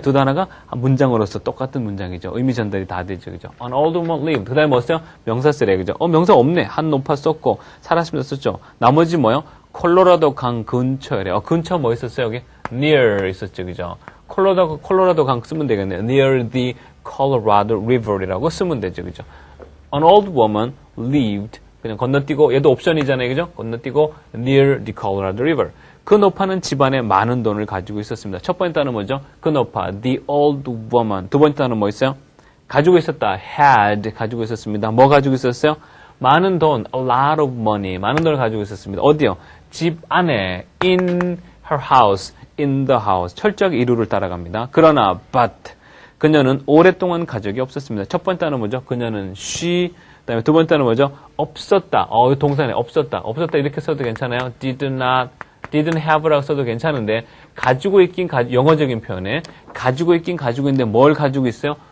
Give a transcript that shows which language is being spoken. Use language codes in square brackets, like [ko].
[ko] 두 단어가 문장으로서 똑같은 문장이죠. 의미 전달이 다 되죠. 그죠? [en] An old woman lived. [ko] 그 다음에 뭐 써요? 명사 쓰래. 그죠? 명사 없네. 한 노파 썼고, 살았습니다. 썼죠. 나머지 뭐요? 콜로라도 강 근처래. 근처 뭐 있었어요? 여기? near 있었죠. 그죠? 콜로라도 강 쓰면 되겠네요. [en] near the Colorado River이라고 [ko] 쓰면 되죠. 그죠? [en] An old woman lived. [ko] 그냥 건너뛰고, 얘도 옵션이잖아요. 그죠? 건너뛰고, near the Colorado River. 그 노파는 집안에 많은 돈을 가지고 있었습니다. 첫 번째 단어는 뭐죠? 그 노파, [en] the old woman. [ko] 두 번째 단어는 뭐 있어요? 가지고 있었다, had. 가지고 있었습니다. 뭐 가지고 있었어요? 많은 돈, [en] a lot of money. [ko] 많은 돈을 가지고 있었습니다. 어디요? 집 안에, [en] in her house, in the house. [ko] 철저하게 이루를 따라갑니다. 그러나, but. 그녀는 오랫동안 가족이 없었습니다. 첫 번째 단어는 뭐죠? 그녀는 she. 그 다음에 두 번째 단어는 뭐죠? 없었다. 동사네, 없었다. 없었다 이렇게 써도 괜찮아요. [en] didn't have [ko] 라고 써도 괜찮은데, 가지고 있긴 영어적인 표현에 가지고 있긴 가지고 있는데 뭘 가지고 있어요?